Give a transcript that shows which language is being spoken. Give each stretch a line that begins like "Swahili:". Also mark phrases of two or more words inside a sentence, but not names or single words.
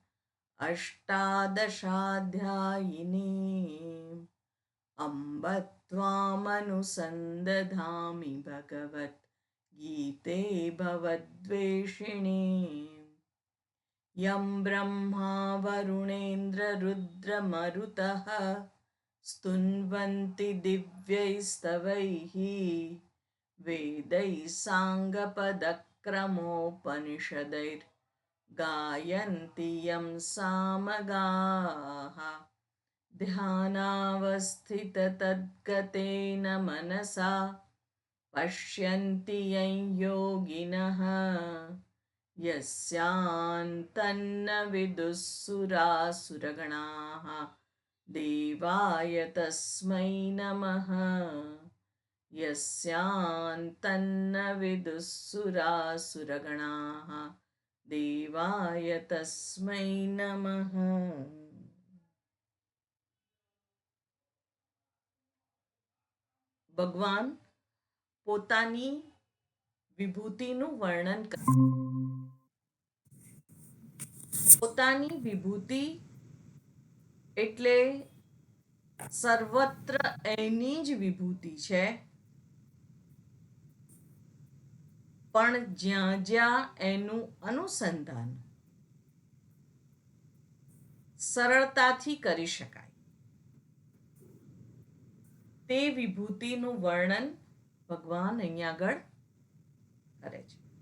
Sanskrit: अष्टादशाध्यायिनीम अम्ब त्वामनुसन्दधामि भगवत गीते भवद्वेषिणीम यं ब्रह्मा वरुणेन्द्ररुद्रमरुतः स्तुन्वन्ति दिव्यैस्तवैः वेदैः साङ्गपदक्रमोपनिषदैर् गायन्ति यं सामगाः ध्यानावस्थिततद्गतेन मनसा पश्यन्ति यं योगिनः यस्यान्तन्न विदुःसुरासुरगणाः देवाय तस्मै नमः यस्यान्तन्न विदुःसुरासुरगणाः देवाय तस्मै नमः.
Gujarati: ભગવાન પોતાની વિભૂતિનું વર્ણન કરે. પોતાની વિભૂતિ એટલે સર્વત્ર એની જ વિભૂતિ છે, પણ જ્યાં જ્યાં એનું અનુસંધાન સરળતાથી કરી શકાય તે વિભૂતિનું વર્ણન ભગવાન અહીંયા આગળ કરે છે.